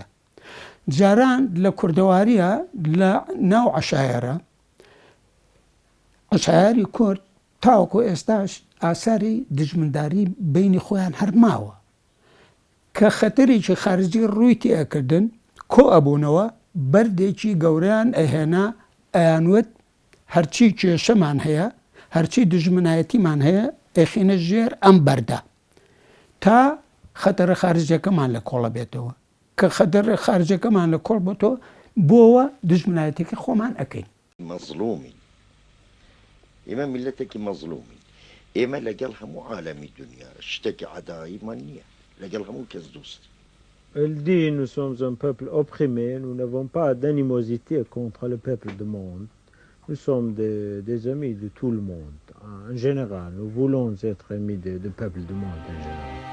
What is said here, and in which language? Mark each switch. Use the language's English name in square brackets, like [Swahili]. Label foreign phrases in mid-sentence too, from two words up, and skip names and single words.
[Central Kurdish] جاران لە کوردەواریە لە ناو عەشایەرە، عەشایەری کورد تاوەکو ئێستاش ئاساری دژمنداری بینی خۆیان هەر ماوە کە خەتەرێکی خارجی ڕووی تێکردن کۆ ئەبوونەوە بەردێکی گەورەیان ئەهێنا، ئەیانوت هەرچی کێشەمان هەیە، هەرچی دژمنایەتیمان هەیە ئەخینە ژێر ئەم بەردە تا خەتەرە خارجەکەمان لە کۆڵە بێتەوە. کە خەتەرە خارجەکەمان لە کۆڵ بێتەوە بۆەوە دژمنایەتێکی خۆمان ئەەکەین. مەظلومی ئێمە میلەتێکی مەظلومی، ئێمە لەگەڵ هەموو عالەمی دنیا شتێکی عەداییمان نییە، لەگەڵ هەموو کەس دۆست. [French] Elle dit nous sommes un peuple opprimé, nous n'avons pas d'animosité contre le peuple du monde. Nous sommes des amis de tout le monde. En général, nous voulons être amis du peuple du monde en général.